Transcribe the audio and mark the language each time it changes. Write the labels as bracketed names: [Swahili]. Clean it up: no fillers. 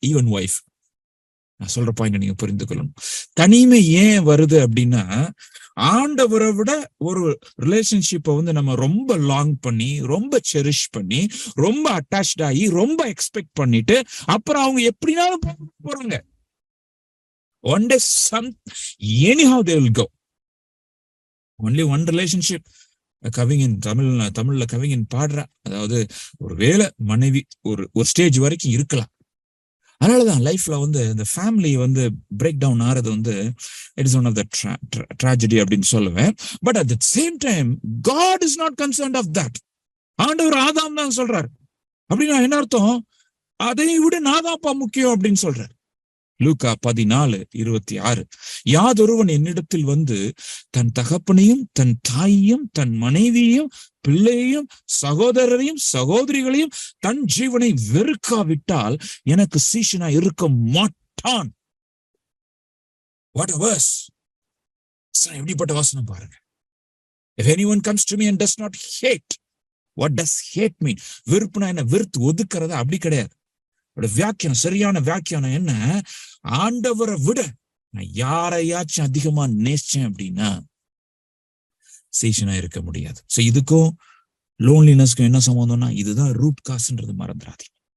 [Tamil] Even wife, நான் சொல்ற point நீங்க புரிந்து கொள்ளணும். தனிமை ஏன் வருது அப்படின்னா, ஆண்டவரை விட ஒரு ரிலேஷன்ஷிப்பை வந்து நம்ம ரொம்ப லாங் பண்ணி, ரொம்ப செரிஷ் பண்ணி, ரொம்ப அட்டாச்ட் ஆகி, ரொம்ப எக்ஸ்பெக்ட் பண்ணிட்டு அப்புறம் அவங்க எப்படினாலும் போறாங்க. [English] One day anyhow they will go. only one relationship. [Tamil] கவிஞன் தமிழ்ல கவிஞன் பாடுற, அதாவது ஒரு வேளை மனைவி ஒரு ஸ்டேஜ் வரைக்கும் இருக்கலாம். அதனாலதான் லைஃப்ல வந்து இந்த ஃபேமிலி வந்து பிரேக் டவுன் ஆறது வந்து [English] it is one of the tragedy [Tamil] அப்படின்னு சொல்லுவேன். [English] But at the same time God is not concerned of that. [Tamil] ஆண்டவர் ஆதாம் தான் சொல்றாரு. அப்படின்னா என்ன அர்த்தம்? அதை விட நான் தான்ப்பா முக்கியம் அப்படின்னு சொல்றாரு. லூக்கா 14:26, யாதொருவன் என்னிடத்தில் வந்து தன் தகப்பனையும் தன் தாயையும் தன் மனைவியையும் பிள்ளையையும் சகோதரரையும் சகோதரிகளையும் தன் ஜீவனை வெறுக்காவிட்டால் எனக்கு சீஷனா இருக்க மாட்டான். [English] What a verse. [Tamil] எப்படிப்பட்ட வசனம் பாருங்க. [English] If anyone comes to me and does not hate, what does hate mean? [Tamil] வெறுப்புனா என்ன? வெறுத்து ஒதுக்குறதா? அப்படி கிடையாது. வியாக்கியானம், சரியான வியாக்கியானம் என்ன? ஆண்டவரை விட நான் யாரையாச்சும் அதிகமா நேசிச்சேன் அப்படின்னா சீஷனா இருக்க முடியாது. சோ இதுக்கும் லோன்லினஸ்க்கும் என்ன சம்பந்தம்னா, இதுதான் ரூட் காஸ்ன்றது மறந்துடாதீங்க.